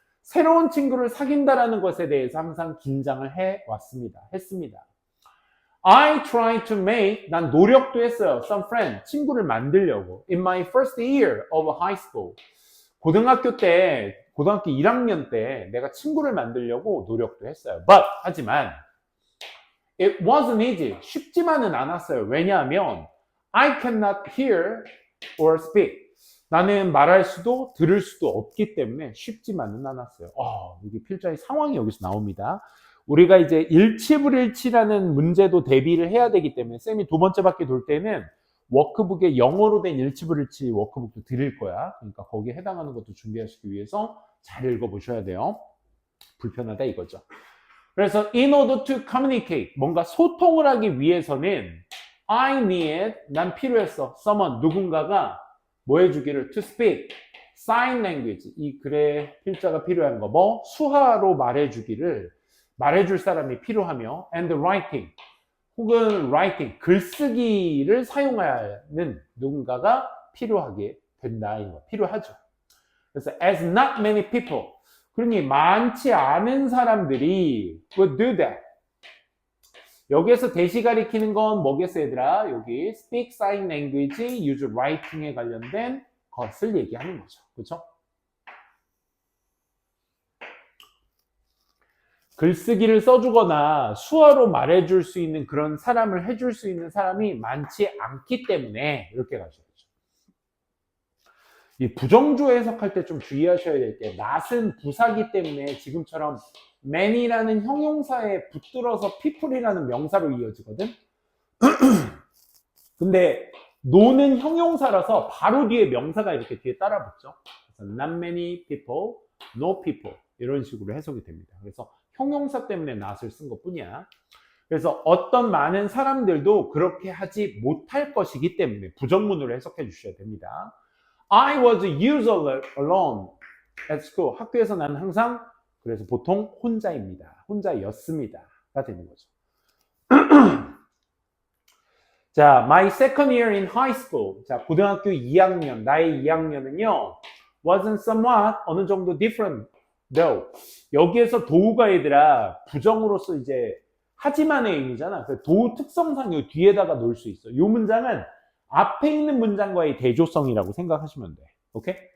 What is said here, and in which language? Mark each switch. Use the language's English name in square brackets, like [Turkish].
[Korean] 새로운 친구를 사귄다라는 것에 대해서 항상 긴장을 했습니다. [English] I tried to make, [Korean] 난 노력도 했어요. [English] Some friend, [Korean] 친구를 만들려고. [English] In my first year of high school. [Korean] 고등학교 1학년 때 내가 친구를 만들려고 노력도 했어요. 하지만 [English] it wasn't easy. [Korean] 쉽지만은 않았어요. 왜냐하면 [English] I cannot hear or speak. [Korean] 나는 말할 수도 들을 수도 없기 때문에 쉽지만은 않았어요. 여기 필자의 상황이 여기서 나옵니다. 우리가 이제 일치불일치라는 문제도 대비를 해야 되기 때문에 쌤이 2번째 바퀴 돌 때는 워크북에 영어로 된 일치불일치 워크북도 드릴 거야. 그러니까 거기에 해당하는 것도 준비하시기 위해서 잘 읽어보셔야 돼요. 불편하다 이거죠. 그래서 [English] in order to communicate, [Korean] 뭔가 소통을 하기 위해서는 I need, 난 필요했어. someone, 누군가가 뭐 해주기를 to speak, sign language, 이 글의 필자가 필요한 거 수화로 말해줄 사람이 필요하며 and writing, 혹은 writing, 글쓰기를 사용하는 누군가가 필요하게 된다. 이거 필요하죠. 그래서 [English] as not many people, [Korean] 그러니 많지 않은 사람들이 [English] would do that. [Korean] 여기에서 대시 가리키는 건 뭐겠어 얘들아? 여기 speak sign language, use writing에 관련된 것을 얘기하는 거죠. 그렇죠? 글쓰기를 써주거나 수어로 말해줄 수 있는 그런 사람을 해줄 수 있는 사람이 많지 않기 때문에 이렇게 가셔야죠. 이 부정조 해석할 때 좀 주의하셔야 될 게 not은 부사기 때문에 지금처럼 many라는 형용사에 붙들어서 people이라는 명사로 이어지거든. 근데 no는 형용사라서 바로 뒤에 명사가 이렇게 뒤에 따라붙죠. 그래서 not many people, no people 이런 식으로 해석이 됩니다. 그래서 형용사 때문에 not을 쓴 것뿐이야. 그래서 어떤 많은 사람들도 그렇게 하지 못할 것이기 때문에 부정문으로 해석해 주셔야 됩니다. [English] I was usually alone at school. [Korean] 학교에서 나는 항상 그래서 보통 혼자입니다. 혼자였습니다가 되는 거죠. [English] 자, my second year in high school. [Korean] 자, 고등학교 2학년, 나의 2학년은요, wasn't somewhat 어느 정도 different though. 여기에서 도우가 얘들아 부정으로서 이제 하지만의 의미잖아. 그 도우 특성상 요 뒤에다가 놓을 수 있어. 요 문장은 앞에 있는 문장과의 대조성이라고 생각하시면 돼. 오케이?